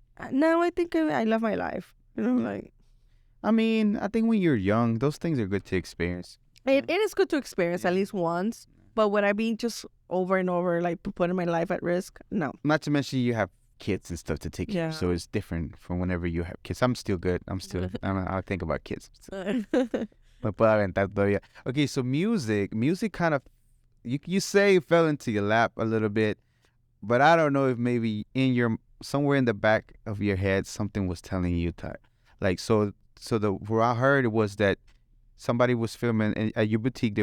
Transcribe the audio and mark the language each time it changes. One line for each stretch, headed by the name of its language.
English: No, I think I love my life. You know, like. I mean, I think when you're young, those things are good to experience. It is good to experience at least once, but would I be just over and over, like putting my life at risk? No. Not to mention you have kids and stuff to take care of, so it's different from whenever you have kids. I'm still good. I think about kids.
Spanish: Me puedo aventar todavía.
English: Okay, so music kind of, you say fell into your lap a little bit, but I don't know if maybe somewhere in the back of your head something was telling you that, like, what I heard was that somebody was filming at your boutique.